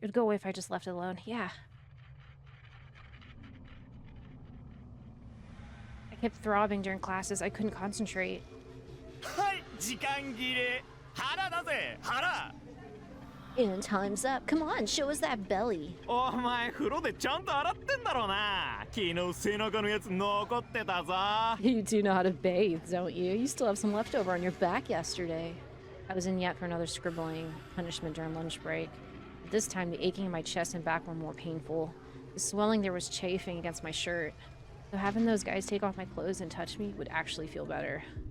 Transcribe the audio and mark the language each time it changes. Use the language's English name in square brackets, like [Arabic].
[English] It would go away if I just left it alone. Yeah. I kept throbbing during classes. I couldn't concentrate. [Japanese] はい、時間切れ。腹だぜ、腹。 [English] And time's up. Come on, show us that belly. [Japanese] お前風呂でちゃんと洗ってんだろうな。昨日背中のやつ残ってたぞ。 [English] You do know how to bathe, don't you? You still have some leftover on your back yesterday. I was in yet for another scribbling punishment during lunch break. This time, the aching in my chest and back were more painful. The swelling there was chafing against my shirt. So having those guys take off my clothes and touch me would actually feel better.